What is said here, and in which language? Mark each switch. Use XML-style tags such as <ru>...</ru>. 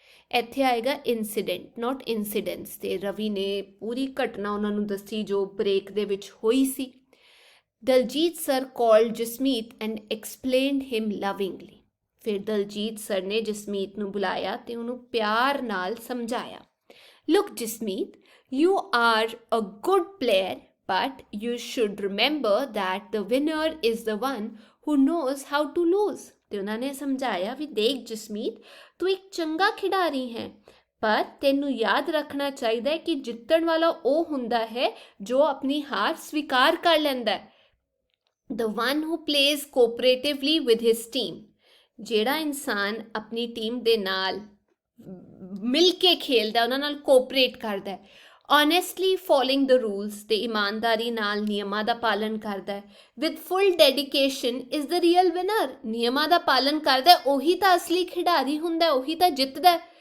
<pa>ਇੱਥੇ ਆਏਗਾ ਇਨਸੀਡੈਂਟ,</pa> <en>Not incidents.</en> <pa>ਤੇ ਰਵੀ ਨੇ ਪੂਰੀ ਘਟਨਾ ਉਹਨਾਂ ਨੂੰ ਦੱਸੀ ਜੋ ਬ੍ਰੇਕ ਦੇ ਵਿੱਚ ਹੋਈ ਸੀ।</pa> <en>Daljeet sir called Jasmeet and explained him lovingly.</en> <pa>ਫਿਰ ਦਲਜੀਤ ਸਰ ਨੇ ਜਸਮੀਤ ਨੂੰ ਬੁਲਾਇਆ ਤੇ ਉਹਨੂੰ ਪਿਆਰ ਨਾਲ ਸਮਝਾਇਆ।</pa> <en>Look Jasmeet, you are a good player, but you should remember that the winner is the one who knows how to lose.</en> <pa>ਤੇ ਉਹਨਾਂ ਨੇ ਸਮਝਾਇਆ ਵੀ ਦੇਖ ਜਸਮੀਤ, ਤੂੰ ਇੱਕ ਚੰਗਾ ਖਿਡਾਰੀ ਹੈ, ਪਰ ਤੈਨੂੰ ਯਾਦ ਰੱਖਣਾ ਚਾਹੀਦਾ ਹੈ ਕਿ ਜਿੱਤਣ ਵਾਲਾ ਉਹ ਹੁੰਦਾ ਹੈ ਜੋ ਆਪਣੀ ਹਾਰ ਸਵੀਕਾਰ ਕਰ ਲੈਂਦਾ ਹੈ।</pa> <en>The one who plays cooperatively with his team.</en> <pa>ਜਿਹੜਾ ਇਨਸਾਨ ਆਪਣੀ ਟੀਮ ਦੇ ਨਾਲ ਮਿਲ ਕੇ ਖੇਲਦਾ, ਉਹਨਾਂ ਨਾਲ ਕੋਆਪਰੇਟ ਕਰਦਾ ਹੈ।</pa> <en>honestly following the rules,</en> <pa>ਤੇ ਇਮਾਨਦਾਰੀ ਨਾਲ ਨਿਯਮਾਂ ਦਾ ਪਾਲਨ ਕਰਦਾ ਹੈ।</pa> <en>With full dedication is the real winner.</en> <pa>ਨਿਯਮਾਂ ਦਾ ਪਾਲਨ ਕਰਦਾ ਉਹੀ ਤਾਂ ਅਸਲੀ ਖਿਡਾਰੀ ਹੁੰਦਾ, ਉਹੀ ਤਾਂ ਜਿੱਤਦਾ।</pa>